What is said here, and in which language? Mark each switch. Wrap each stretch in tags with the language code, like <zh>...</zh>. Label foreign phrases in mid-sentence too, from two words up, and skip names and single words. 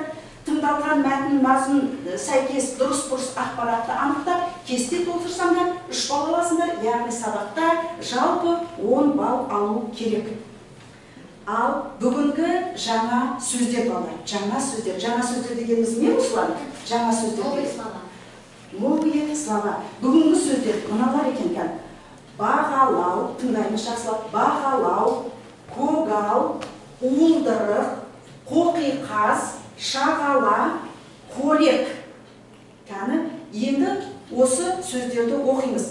<kk>Тыңдалған мәтін мазмұн сәйкес дұрыс-бұрыс ақпаратты анықтап, кесте толтырсаңдар 3 балл аласыңдар. Яғни сабақта жалпы 10 балл алу керек. Ал бүгінгі жаңа сөздер балалар. Жаңа сөздер дегеніміз не Руслан? Жаңа сөздер.</kk> <ru>Новые слова. Новые слова.</ru> <kk>Бүгінгі сөздер мыналар екен. Бағалау, тыңдаймыз жақсылап. Бағалау, көгал, уылдырық, қоқиқаз, шағала, қорек. Енді осы сөздерді оқимыз.</kk>